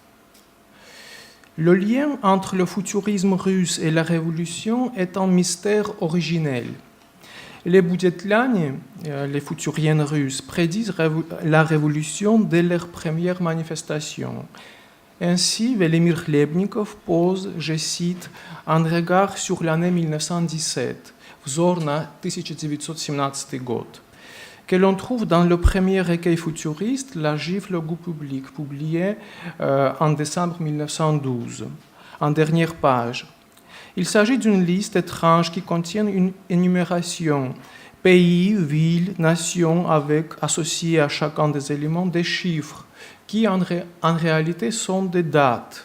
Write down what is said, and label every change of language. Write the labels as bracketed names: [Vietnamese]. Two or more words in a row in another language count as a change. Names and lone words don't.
[French] Le lien entre le futurisme russe et la révolution est un mystère originel. Les Boudetliane, les futuriennes russes, prédisent la révolution dès leur première manifestation. Ainsi, Velimir Chlebnikov pose, je cite, un regard sur l'année 1917, [Russian] взор на 1917 год, [French] que l'on trouve dans le premier recueil futuriste, La gifle au goût public, publié en décembre 1912, en dernière page. Il s'agit d'une liste étrange qui contient une énumération pays, villes, nations, avec associés à chacun des éléments des chiffres qui en réalité sont des dates.